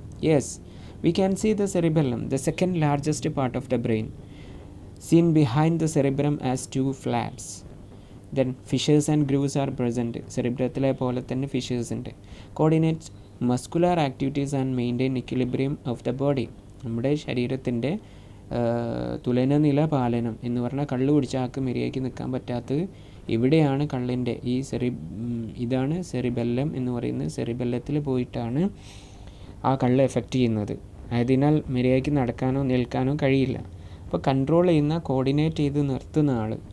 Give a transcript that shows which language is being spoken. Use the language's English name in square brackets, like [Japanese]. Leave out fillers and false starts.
[English] Yes, we can see the cerebellum, the second largest part of the brain, seen behind the cerebrum as 2 flaps. Then fissures and grooves are present. [Malayalam] Cerebrത്തിലെ പോലെ തന്നെ fissures ഉണ്ട്. [English] Coordinates muscular activities and maintain equilibrium of the body. [Malayalam] നമ്മുടെ ശരീരത്തിൻ്റെ തുലനനില പാലനം എന്ന് പറഞ്ഞാൽ കള്ളു കുടിച്ച ആൾക്ക് മര്യാദയ്ക്ക് നിൽക്കാൻ പറ്റാത്തത് ഇവിടെയാണ്. കള്ളിൻ്റെ ഈ ഇതാണ് സെറിബെല്ലം എന്ന് പറയുന്നത്. സെറിബെല്ലത്തിൽ പോയിട്ടാണ് ആ കള്ള് എഫക്റ്റ് ചെയ്യുന്നത്. ആയതിനാൽ മര്യാദയ്ക്ക് നടക്കാനോ നിൽക്കാനോ കഴിയില്ല. അപ്പോൾ കൺട്രോൾ ചെയ്യുന്ന, കോർഡിനേറ്റ് ചെയ്ത് നിർത്തുന്ന ആൾ.